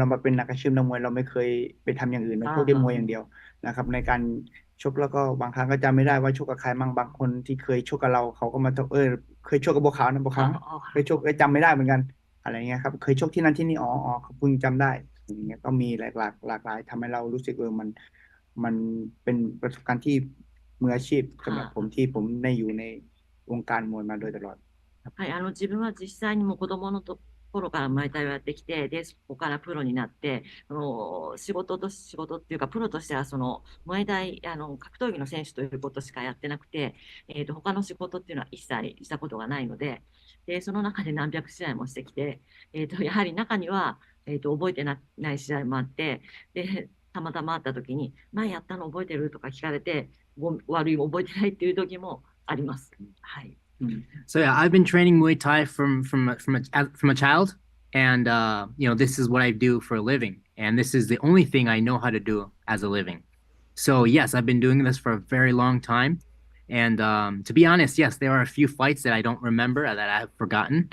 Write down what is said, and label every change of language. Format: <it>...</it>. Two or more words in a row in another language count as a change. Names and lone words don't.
<th>มาเป็นนักอาชีพนักมวยเราไม่เคยไปทำอย่างอื่นเราชกได้มวยอย่างเดียวนะครับในการชกแล้วก็บางครั้งก็จำไม่ได้ว่าชกกับใครมั่งบางคนที่เคยชกกับเราเขาก็มาเคยชกกับบัวขาวนะบัวขาวเคยชกจำไม่ได้เหมือนกันอะไรเงี้ยครับเคยชกที่นั่นที่นี่เขาเพิ่งจำได้อย่างเงี้ยก็มีหลากหลายทำให้เรารู้สึกมันเป็นประสบการณ์ที่มืออาชีพสำหรับผมที่ผมได้อยู่ในวงการมวยมาโดยตลอด</th> <ja>はい、自分は実際にも子供の頃からムエタイをやってきて、で、そこからプロになって、仕事っていうか、プロとしては、ムエタイ、格闘技の選手ということしかやってなくて、他の仕事っていうのは一切したことがないので、で、その中で何百試合もしてきて、やはり中には、覚えてない試合もあって、で、 たまたま会った時に、前やったの覚えてるとか聞かれて、悪い覚えてないっていう時もあります。はい。</ja> <en>So yeah, I've been training Muay Thai from a child, and this is what I do for a living, and this is the only thing I know how to do as a living. So yes, I've been doing this for a very long time, and to be honest, yes, there are a few fights that I don't remember that I've forgotten.</en>